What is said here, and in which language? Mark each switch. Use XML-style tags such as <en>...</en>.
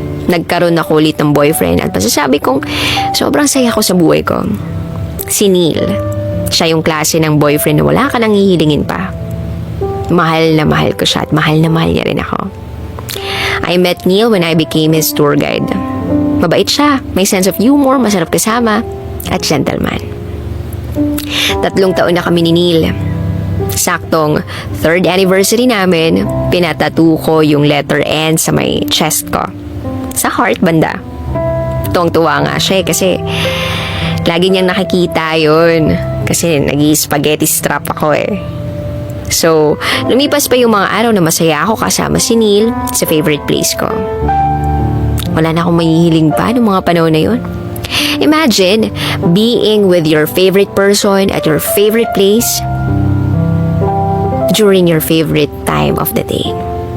<tl>Nagkaroon ako ulit ng boyfriend at masasabi kong sobrang saya ko sa buhay ko. Si Neil. Siya yung klase ng boyfriend na wala ka nang hihilingin pa. Mahal na mahal ko siya at mahal na mahal niya rin ako.</tl> <en>I met Neil when I became his tour guide.</en> <tl>Mabait siya, may sense of humor, masarap kasama, at gentleman. 3 taon na kami ni Neil. Saktong 3rd anniversary namin, pinatattoo ko yung letter N sa may chest ko. Sa heart banda. Tuwang-tuwa nga siya kasi lagi niyang nakikita yun. Kasi nag-spaghetti strap ako eh. So, lumipas pa yung mga araw na masaya ako kasama si Neil sa</tl> <en>favorite place</en> <tl>ko. Wala na akong mahihiling pa noong mga panahon na yun.</tl> <en>Imagine being with your favorite person at your favorite place during your favorite time of the day.</en>